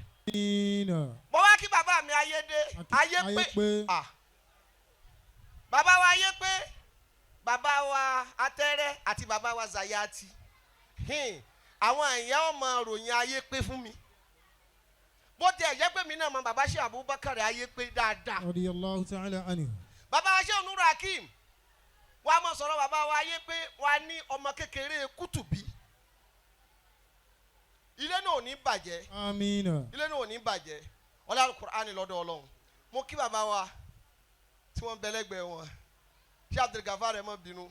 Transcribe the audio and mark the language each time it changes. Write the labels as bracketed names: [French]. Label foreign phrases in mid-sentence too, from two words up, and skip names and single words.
[Yoruba] Mo wá kí bàbá mi ayé pé bàbá wa ayé pé bàbá wa atẹ́rẹ́ àti bàbá wa zayati àwọn èèyàn ọmọ ròyìn ayé pé fún mi. Bó tẹ̀ jẹ́ pé mi náà mọ bàbá Sheikh Abubakar ayé pé dáadáa. [Arabic] رضي الله تعالى عنه. [Yoruba] Bàbá wa Sheikh Nuru Hakim wà á mọ̀ sọ̀rọ̀ bàbá wa ayé pé wà á ní ọmọ kékeré Kútùbí ilé náà ò ní bàjẹ́. Amina. ilé náà ò ní bàjẹ́. ọlá Al-Qur'ani lọ́dọ̀ Ọlọ́run. mo kí bàbá wa tí wọ́n bẹ lẹ́gbẹ̀ẹ́ wọn ṣé Abdulgafar ẹ̀ mọ́ bínú.